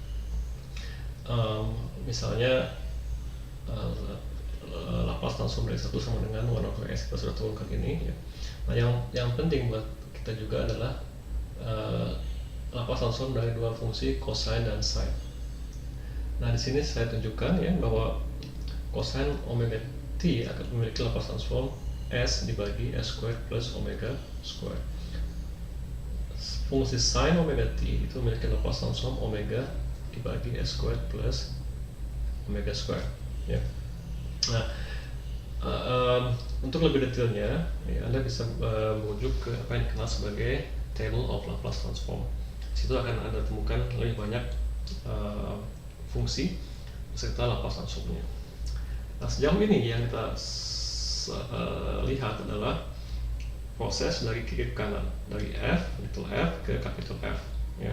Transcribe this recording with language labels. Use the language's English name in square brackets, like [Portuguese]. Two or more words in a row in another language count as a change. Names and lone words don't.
[Indonesian] Misalnya [English] Laplace transform [Indonesian] dari 1 sama dengan [English] 1 over s, [Indonesian] kita sudah turunkan ini ya. Nah yang penting buat kita juga adalah [English] Laplace transform [Indonesian] dari dua fungsi cosine dan sine. Nah di sini saya tunjukkan ya bahwa [English] cosine omega t [Indonesian] akan memiliki [English] Laplace transform [Indonesian] s dibagi [English] s squared plus omega squared. [Indonesian] Fungsi [English] sine omega t [Indonesian] itu memiliki [English] Laplace transform [Indonesian] omega dibagi [English] s squared plus omega squared [Indonesian] ya. Nah untuk lebih detailnya ya, Anda bisa merujuk ke apa yang dikenal sebagai [English] table of Laplace transform. [Indonesian] Di situ akan Anda temukan lebih banyak fungsi serta [English] Laplace transformnya. [Indonesian] Nah sejauh ini yang kita lihat adalah proses dari kiri ke kanan, dari f, [English] little f [Indonesian] ke [English] capital F [Indonesian] ya.